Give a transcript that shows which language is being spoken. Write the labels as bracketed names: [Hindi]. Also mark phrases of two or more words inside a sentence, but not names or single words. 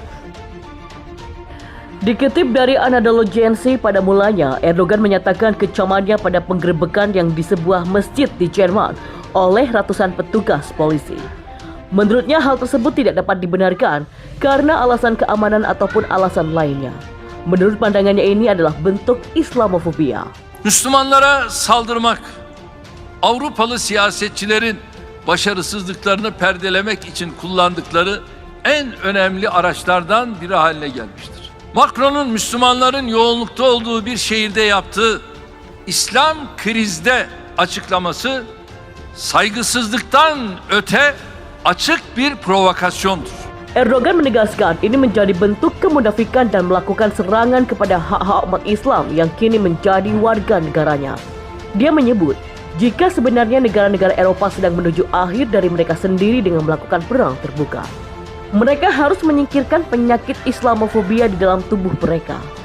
[Indonesian] Dikutip dari Anadolu Agency, pada mulanya Erdogan menyatakan kecamannya pada penggerebekan yang di sebuah masjid di Jerman oleh ratusan petugas polisi. Menurutnya hal tersebut tidak dapat dibenarkan karena alasan keamanan ataupun alasan lainnya. Menurut pandangannya ini adalah bentuk Islamofobia. [Turkish] Müslümanlara saldırmak, Avrupalı siyasetçilerin başarısızlıklarını perdelemek için kullandıkları en önemli araçlardan biri haline gelmiştir. Macron'un Müslümanların yoğunlukta olduğu bir şehirde yaptığı İslam krizde açıklaması saygısızlıktan öte açık bir provokasyondur. [Indonesian] Erdogan menegaskan ini menjadi bentuk kemunafikan dan melakukan serangan kepada hak-hak umat Islam yang kini menjadi warga negaranya. Dia menyebut, jika sebenarnya negara-negara Eropa sedang menuju akhir dari mereka sendiri dengan melakukan perang terbuka, mereka harus menyingkirkan penyakit Islamofobia di dalam tubuh mereka.